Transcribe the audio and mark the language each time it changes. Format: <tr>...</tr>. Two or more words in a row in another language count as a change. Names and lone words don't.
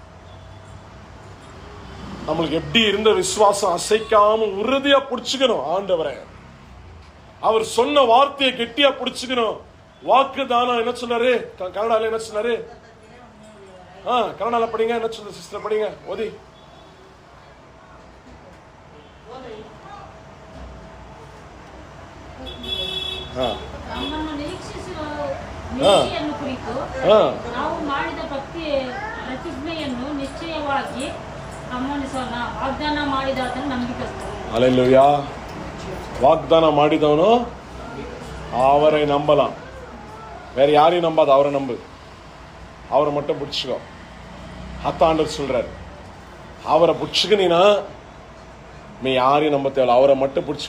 <ta>நம்மளுக்கு எப்படி இருந்த விசுவாசம் அசைக்காம உறுதியா புடிச்சுக்கணும். ஆண்டவரை அவர் சொன்ன வார்த்தையை கெட்டியா புடிச்சுக்கணும். வாக்கு தானம் என்ன சொன்னாரு? கன்னடால என்ன சொன்னாரு? கன்னடால படிங்க. என்ன சொல்ற சிஸ்டர்? படிங்க, ஓதி.</ta> <kn>ನಮ್ಮನ್ನು ನಿರೀಕ್ಷೆಯನ್ನು ಕುರಿತು ನಾವು ಮಾಡಿದ ಪ್ರತಿಜ್ಞೆಯನ್ನು ನಿಶ್ಚಯವಾಗಿ ಗಮನಿಸೋಣ. ವಾಗ್ದಾನ ಮಾಡಿದಾತನು ನಂಬಿಕಸ್ಥನು.</kn> <ta>அல்லேலூயா. வாக்தானம் ಮಾಡಿದவನು அவரை நம்பலாம். வேற யாரையும் நம்பாத, அவரை நம்பு. அவரை மட்டும் பிடிச்சுக்கோ. ஆண்டவர் சொல்றாரு, அவரை பிடிச்சுக்கினா நீ யாரையும் நம்ப தேவை, அவரை மட்டும் பிடிச்சுக்கோ.</ta>